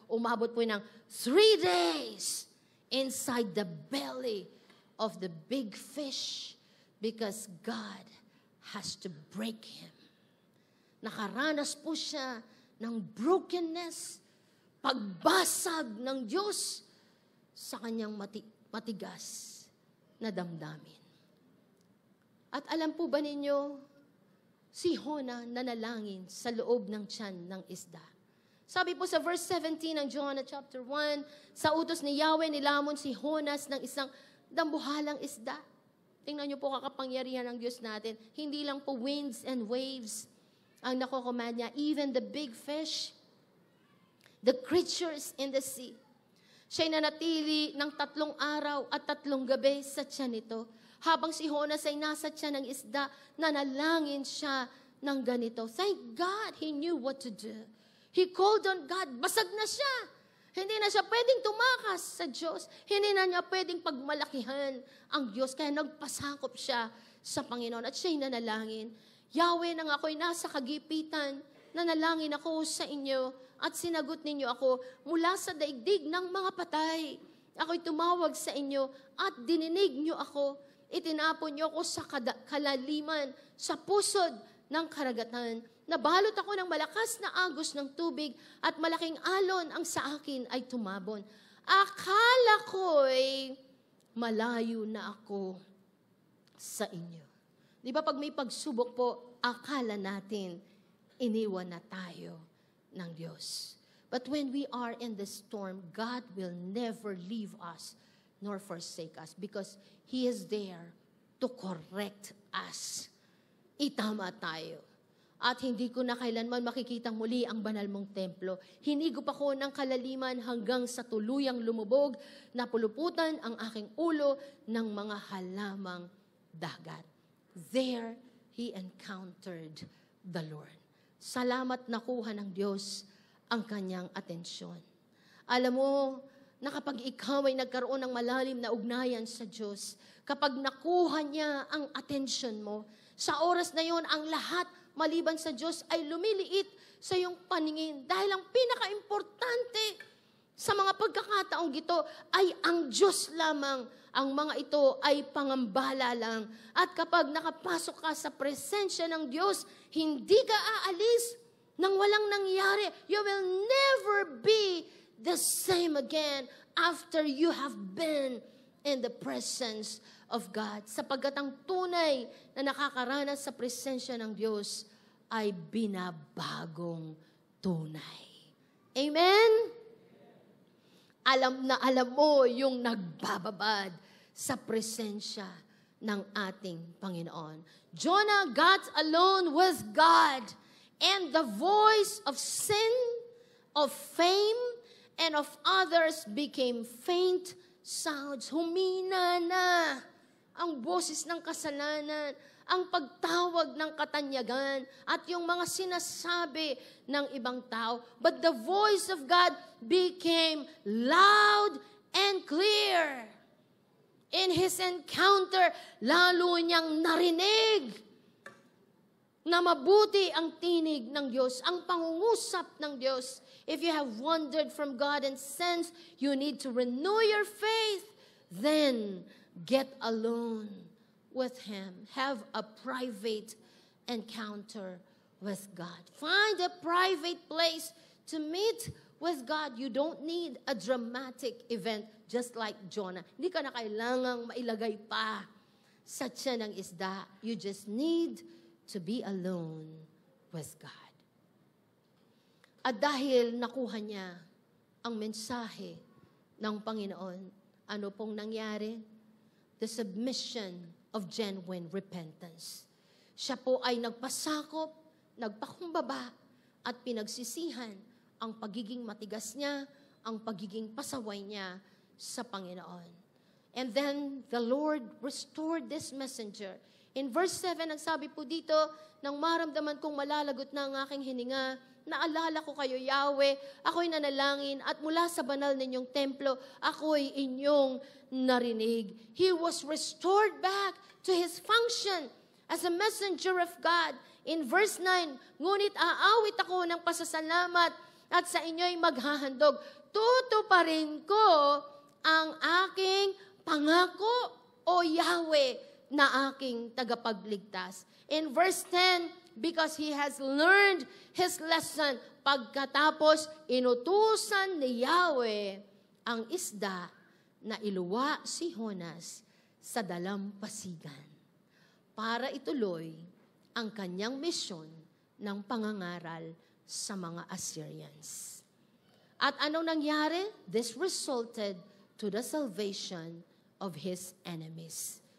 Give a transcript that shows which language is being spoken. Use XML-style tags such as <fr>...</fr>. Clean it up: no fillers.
<tl>Umabot po ng</tl> <en>3 days inside the belly of the big fish because God has to break him.</en> <tl>Nakaranas po siya ng brokenness, pagbasag ng Diyos sa kanyang matigas na damdamin. At alam po ba ninyo, si Jonah nanalangin sa loob ng tiyan ng isda. Sabi po sa verse 17 ng Jonah chapter 1, sa utos ni Yahweh, nilamon si Jonas ng isang dambuhalang isda. Tingnan niyo po kakapangyarihan ng Diyos natin. Hindi lang po</tl> <en>winds and waves</en> <tl>ang nakocommand niya.</tl> <en>Even the big fish, the creatures in the sea.</en> <tl>Siya'y nanatili ng 3 araw at 3 gabi sa tiyan nito. Habang si Jonas ay nasa tiyan ng isda, nanalangin siya ng ganito.</tl> <en>Thank God he knew what to do. He called on God.</en> <tl>Basag na siya. Hindi na siya pwedeng tumakas sa Diyos. Hindi na niya pwedeng pagmalakihan ang Diyos. Kaya nagpasakop siya sa Panginoon at siya'y nanalangin. Yahweh, nang ako'y nasa kagipitan, nanalangin ako sa inyo at sinagot ninyo ako mula sa daigdig ng mga patay. Ako'y tumawag sa inyo at dininig nyo ako. Itinapon nyo ako sa kalaliman, sa pusod ng karagatan. Nabalot ako ng malakas na agos ng tubig at malaking alon ang sa akin ay tumabon. Akala ko'y malayo na ako sa inyo. Di ba pag may pagsubok po, akala natin iniwan na tayo ng Diyos.</tl> <en>But when we are in the storm, God will never leave us nor forsake us because He is there to correct us.</en> <tl>Itama tayo. At hindi ko na kailanman makikitang muli ang banal mong templo. Hinigop ako ng kalaliman hanggang sa tuluyang lumubog, napuluputan ang aking ulo ng mga halamang dagat.</tl> <en>There he encountered the Lord.</en> <tl>Salamat nakuha ng Diyos ang kanyang atensyon. Alam mo, na kapag ikaw ay nagkaroon ng malalim na ugnayan sa Diyos, kapag nakuha niya ang atensyon mo, sa oras na yon ang lahat maliban sa Diyos ay lumiliit sa iyong paningin. Dahil ang pinaka-importante sa mga pagkakataong gito ay ang Diyos lamang. Ang mga ito ay pangambala lang. At kapag nakapasok ka sa presensya ng Diyos, hindi ka aalis nang walang nangyari.</tl> <en>You will never be the same again after you have been in the presence of God.</en> <tl>Sapagkat ang tunay na nakakaranas sa presensya ng Diyos ay binabagong tunay. Amen? Alam na alam mo yung nagbababad sa presensya ng ating Panginoon.</tl> <en>Jonah got alone with God, and the voice of sin, of fame, and of others became faint sounds.</en> <tl>Humina na ang boses ng kasalanan, ang pagtawag ng katanyagan, at yung mga sinasabi ng ibang tao.</tl> <en>But the voice of God became loud and clear. In his encounter,</en> <tl>lalo niyang narinig na mabuti ang tinig ng Diyos, ang pangungusap ng Diyos.</tl> <en>If you have wandered from God and sense you need to renew your faith, then get alone with Him. Have a private encounter with God. Find a private place to meet with God. You don't need a dramatic event just like Jonah.</en> <tl>Hindi ka na kailangang mailagay pa sa tiyan ng isda.</tl> <en>You just need to be alone with God.</en> <tl>At dahil nakuha niya ang mensahe ng Panginoon, ano pong nangyari?</tl> <en>The submission of genuine repentance.</en> <tl>Siya po ay nagpasakop, nagpakumbaba, at pinagsisihan ang pagiging matigas niya, ang pagiging pasaway niya sa Panginoon.</tl> <en>And then the Lord restored this messenger. In verse 7,</en> <tl>nagsabi po dito, nang maramdaman kong malalagot na ang aking hininga, naalala ko kayo, Yahweh, ako'y nanalangin, at mula sa banal ninyong templo, ako'y inyong narinig.</tl> <en>He was restored back to his function as a messenger of God. In verse 9,</en> <tl>ngunit aawit ako ng pasasalamat at sa inyo'y maghahandog. Tutuparin ko ang aking pangako, O Yahweh, na aking tagapagligtas.</tl> <en>In verse 10, because he has learned his lesson,</en> <tl>pagkatapos inutusan ni Yahweh ang isda na iluwa si Jonas sa dalampasigan para ituloy ang kanyang misyon ng pangangaral sa mga Assyrians. At anong nangyari?</tl> <en>This resulted to the salvation of his enemies.</en>